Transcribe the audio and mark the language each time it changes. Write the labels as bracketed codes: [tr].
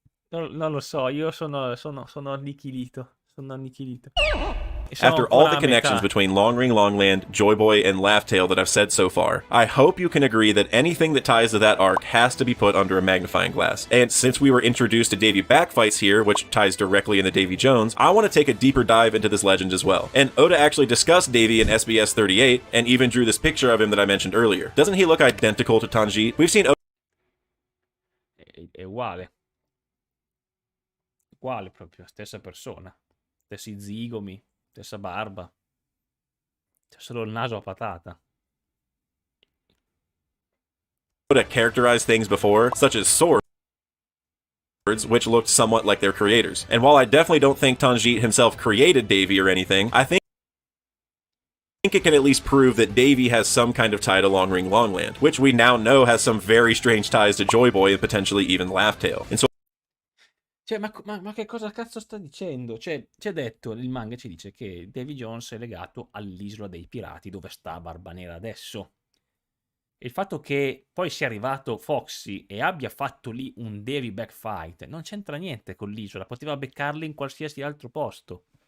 [it] Non lo so, io sono annichilito. Sono annichilito. [en] After all the connections between Long Ring Longland, Joy Boy, and Laughtail that I've said so far, I hope you can agree that anything that ties to that arc has to be put under a magnifying glass. And since we were introduced to Davey backfights here, which ties directly into Davy Jones, I want to take a deeper dive into this legend as well. And Oda actually discussed Davey in SBS 38, and even drew this picture of him that I mentioned earlier. Doesn't he look identical to Tanjit? We've seen [it] È uguale. Uguale proprio, stessa persona. Stessi zigomi. Stessa barba. C'è solo il naso a patata. [en] Oda characterized things before, such as swords, which looked somewhat like their creators. And while I definitely don't think Tanjit himself created Davey or anything, I think it can at least prove that Davey has some kind of tie to Long Ring Longland, which we now know has some very strange ties to Joy Boy and potentially even Laughtail. And so [it] Cioè, ma che cosa cazzo sta dicendo? Cioè, c'è detto, il manga ci dice che Davy Jones è legato all'isola dei pirati, dove sta Barba Nera adesso. E il fatto che poi sia arrivato Foxy e abbia fatto lì un Davy backfight non c'entra niente con l'isola, poteva beccarli in qualsiasi altro posto.